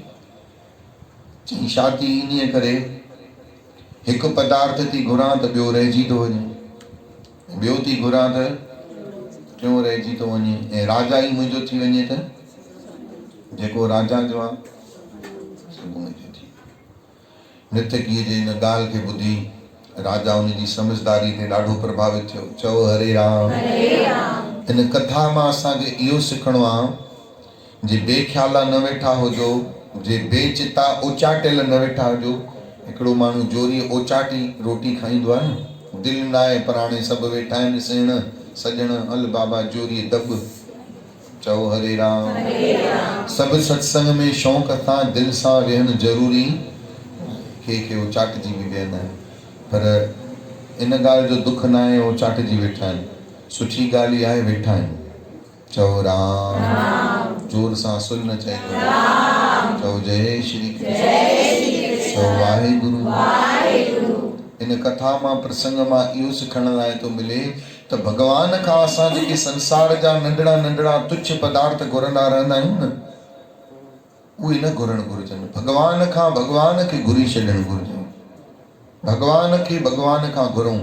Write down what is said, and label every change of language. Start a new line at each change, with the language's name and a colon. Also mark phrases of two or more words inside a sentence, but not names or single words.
Sindhi: चई शादी इन करे हिकु पदार्थ थी घुरां त ॿियो रहिजी थो वञे, ॿियो थी घुरां त टियों रहिजी थो वञे, ऐं राजा ई मुंहिंजो थी वञे त जेको राजा जो आहे सभु मुंहिंजो थी। नृत्यकीअ जे हिन ॻाल्हि खे ॿुधी राजा उन जी समझदारी ते ॾाढो प्रभावित थियो। चओ हरे राम। इन कथा मां असांखे इहो सिखणो आहे, जे बेख्याला न वेठा हुजो, जे बेचिता उचाटियल न वेठा हुजो। हिकिड़ो माण्हू जोरी ओचाटी रोटी खाईंदो आहे न, दिलि न आहे पर हाणे सभु वेठा आहिनि सेण सॼण, हल बाबा जोरी दॿ। चओ हरे राम। सभु सत्संग में शौक़ सां दिलि सां वेहणु ज़रूरी, के उचाटजी बि वेहंदा आहिनि, पर इन ॻाल्हि जो दुख न आहे उचाटजी वेठा आहिनि। सुठी ॻाल्हि इहा आहे वेठा आहिनि। चओ राम। जोर सां सुर न चइजो। चओ जय श्री कृष्ण। चओ वाहेगुरु। इन कथा मां प्रसंग मां इहो सिखण लाइ थो मिले त भॻवान खां असां जेके संसार जा नंढड़ा नंढड़ा तुच्छ पदार्थ घुरंदा रहंदा आहियूं न, उहे न घुरणु घुरिजनि। भॻवान खां भॻवान खे घुरी छॾणु घुरिजे। भॻवान खे भॻवान खां घुरूं।